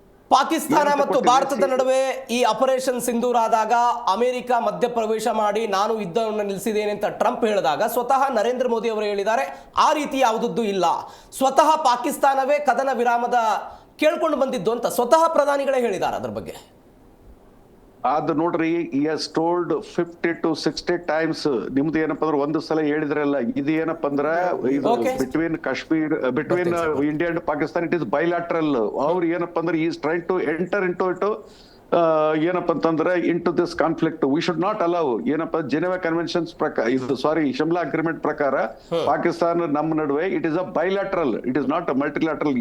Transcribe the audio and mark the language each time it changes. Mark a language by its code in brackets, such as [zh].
[kn] ಪಾಕಿಸ್ತಾನ ಮತ್ತು ಭಾರತದ ನಡುವೆ ಈ ಆಪರೇಷನ್ ಸಿಂಧೂರ್ ಆದಾಗ ಅಮೆರಿಕ ಮಧ್ಯಪ್ರವೇಶ ಮಾಡಿ ನಾನು ಯುದ್ಧವನ್ನು ನಿಲ್ಲಿಸಿದ್ದೇನೆ ಅಂತ ಟ್ರಂಪ್ ಹೇಳಿದಾಗ ಸ್ವತಃ ನರೇಂದ್ರ ಮೋದಿ ಅವರು ಹೇಳಿದ್ದಾರೆ ಆ ರೀತಿ ಯಾವುದದ್ದು ಇಲ್ಲ, ಸ್ವತಃ ಪಾಕಿಸ್ತಾನವೇ ಕದನ ವಿರಾಮದ ಕೇಳ್ಕೊಂಡು ಬಂದಿದ್ದು ಅಂತ ಸ್ವತಃ ಪ್ರಧಾನಿಗಳೇ ಹೇಳಿದ್ದಾರೆ ಅದ್ರ ಬಗ್ಗೆ. ಅದು ನೋಡ್ರಿ, [en] he has told 50 to 60 times. [kn] ನಿಮ್ದು ಏನಪ್ಪ ಅಂದ್ರೆ ಒಂದು ಸಲ ಹೇಳಿದ್ರಲ್ಲ, ಇದು ಏನಪ್ಪ ಅಂದ್ರೆ ಇದು between Kashmir, between India and Pakistan, [en] It is bilateral. [kn] ಅವ್ರು ಏನಪ್ಪ ಅಂದ್ರೆ [en] is trying to enter into it [kn] ಏನಪ್ಪ ಅಂತಂದ್ರೆ [en] Into this conflict. We should not allow. [kn] ಏನಪ್ಪ ಜಿನೆವಾ ಕನ್ವೆನ್ಷನ್ಸ್ ಪ್ರಕಾರ, ಇದು ಸಾರಿ ಶಿಮ್ಲಾ ಅಗ್ರಿಮೆಂಟ್ ಪ್ರಕಾರ ಪಾಕಿಸ್ತಾನ ನಮ್ಮ ನಡುವೆ [en] It is a bilateral, it is not a multilateral.